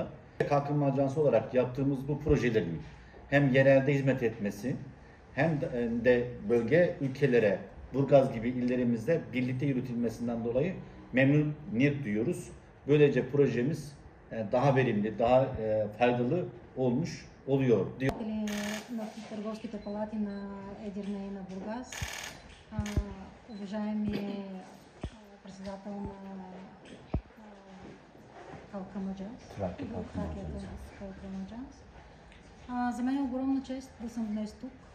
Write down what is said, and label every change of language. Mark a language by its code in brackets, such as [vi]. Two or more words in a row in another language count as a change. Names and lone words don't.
[tr] Kalkınma Ajansı olarak yaptığımız bu projelerin hem yerelde hizmet etmesi hem de bölge ülkelere, Burgaz gibi illerimizde birlikte yürütülmesinden dolayı memnuniyet duyuyoruz. Böylece projemiz daha verimli, daha faydalı olmuş oluyor. [bg] На търговските палати на Edirne и на Бургас, уважаеми председател на Калкамаджанс, за мен е огромна чест да съм днес тук.